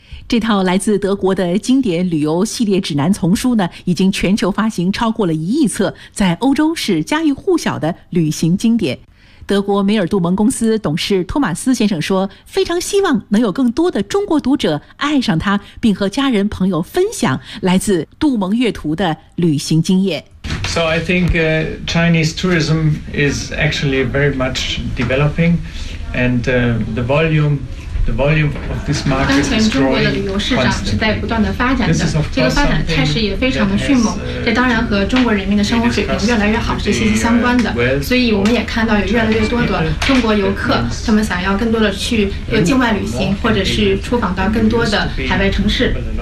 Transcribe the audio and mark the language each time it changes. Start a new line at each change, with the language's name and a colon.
Chinese: 这套来自德国的经典旅游系列指南丛书呢，已经全球发行超过了1亿册，在欧洲是家喻户晓的旅行经典。德国梅尔杜蒙公司董事托马斯先生说，非常希望能有更多的中国读者爱上它，并和家人朋友分享来自杜蒙阅图的旅行经验。
English: So I think Chinese tourism is actually very much developing, and the volume of this market is growing constantly.
Chinese: 当前中国的旅游市场是在不断的发展的，这个发展态势也非常的迅猛。这当然和中国人民的生活水平越来越好是息息相关的。所以我们也看到有越来越多的中国游客，他们想要更多的去境外旅行，或者是出访到更多的海外城市。